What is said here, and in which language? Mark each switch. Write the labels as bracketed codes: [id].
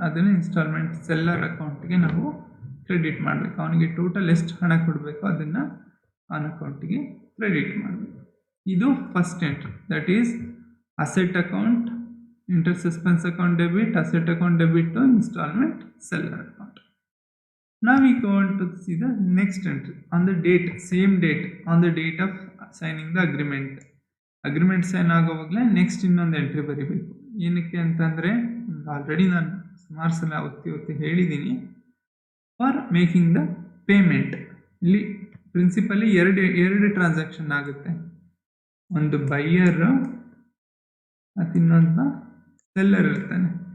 [kn] ಅದನ್ನು instalment seller ಅಕೌಂಟ್ಗೆ ನಾವು ಕ್ರೆಡಿಟ್ ಮಾಡಬೇಕು. ಅವನಿಗೆ ಟೋಟಲ್ ಎಷ್ಟು ಹಣ ಕೊಡಬೇಕು ಅದನ್ನು ಅವನ ಅಕೌಂಟಿಗೆ ಕ್ರೆಡಿಟ್ ಮಾಡಬೇಕು. [en] ಇದು first entry, that is asset account, interest suspense account debit, asset account debit to instalment seller account. Now we go on to see the next entry on the date, same date, on the date of signing the agreement. [kn] Agreement sign ಆಗೋವಾಗಲೇ next ಇನ್ನೊಂದು entry ಬರೀಬೇಕು. ಏನಕ್ಕೆ ಅಂತಂದರೆ, already ನಾನು ಸುಮಾರು ಸಲ ಒತ್ತಿ ಹೇಳಿದ್ದೀನಿ, [en] For making the payment. [kn] ಇಲ್ಲಿ ಪ್ರಿನ್ಸಿಪಲಿ ಎರಡು ಟ್ರಾನ್ಸಾಕ್ಷನ್ ಆಗುತ್ತೆ, ಒಂದು ಬೈಯರ್ ಮತ್ತು ಇನ್ನೊಂದು ಸೆಲ್ಲರ್ ಇರ್ತಾನೆ.